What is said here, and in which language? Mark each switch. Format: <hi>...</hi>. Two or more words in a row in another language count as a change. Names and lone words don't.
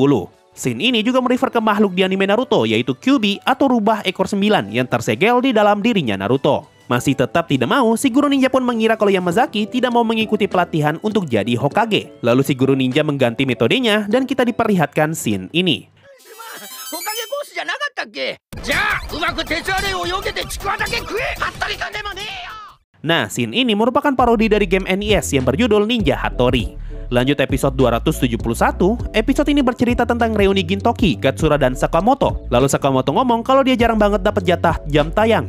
<id>Scene ini juga merefer ke makhluk di anime Naruto yaitu Kyuubi atau rubah ekor 9 yang tersegel di dalam dirinya Naruto. Masih tetap tidak mau, si guru ninja pun mengira kalau Yamazaki tidak mau mengikuti pelatihan untuk jadi Hokage. Lalu si guru ninja mengganti metodenya dan kita diperlihatkan scene ini.</id> <ja>おかげコースじゃなかった</ja> <id>Nah, scene ini merupakan parodi dari game NES yang berjudul Ninja Hattori. Lanjut episode 271, episode ini bercerita tentang reuni Gintoki, Katsura, dan Sakamoto. Lalu Sakamoto ngomong kalau dia jarang banget dapat jatah jam tayang.</id>